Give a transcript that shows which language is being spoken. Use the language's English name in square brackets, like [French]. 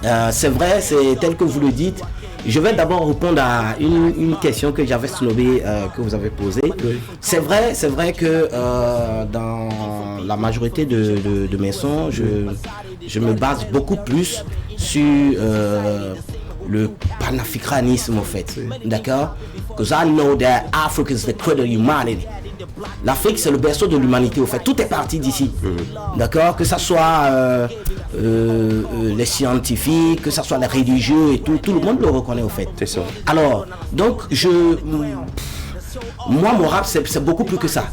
[French] C'est vrai, c'est tel que vous le dites. Je vais d'abord répondre à une question que j'avais snobée, que vous avez posée. Oui. C'est vrai que dans la majorité de mes sons, je me base beaucoup plus sur le panafricanisme en fait. D'accord? [English] Because I know that Africa is the cradle of humanity. [French] L'Afrique c'est le berceau de l'humanité au fait. Tout est parti d'ici. D'accord? Que ça soit les scientifiques, que ça soit les religieux et tout le monde le reconnaît au fait. C'est ça. Alors, donc moi mon rap c'est beaucoup plus que ça.